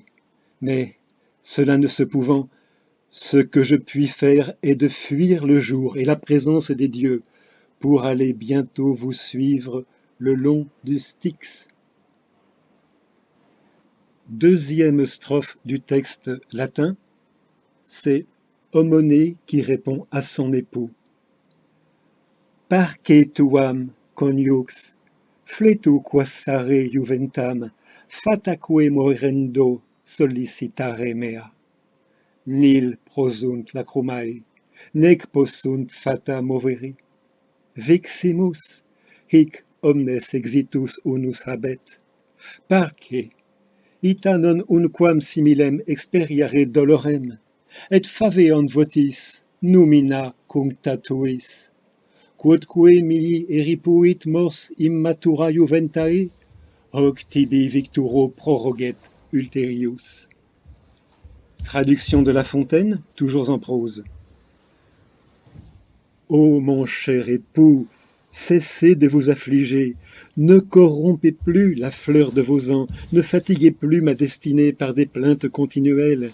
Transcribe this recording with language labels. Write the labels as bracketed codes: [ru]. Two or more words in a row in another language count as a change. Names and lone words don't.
[fr] Mais, cela ne se pouvant, ce que je puis faire est de fuir le jour et la présence des dieux, pour aller bientôt vous suivre le long du Styx. Deuxième strophe du texte latin, c'est Homonée qui répond à son époux. [la] Parce tuam coniux, fletu quassare juventam, fataque morendo sollicitare mea. Nil prosunt lacrymae, nec possunt fata moveri. Viximus, hic omnes exitus unus habet. Parce, ita non unquam similem experiare dolorem, et faveant votis numina cunctatuis. Quodque mihi eripuit mors immatura juventae, hoc tibi victuro proroget ulterius. [fr] Traduction de La Fontaine, toujours en prose. Ô mon cher époux, cessez de vous affliger, ne corrompez plus la fleur de vos ans, ne fatiguez plus ma destinée par des plaintes continuelles.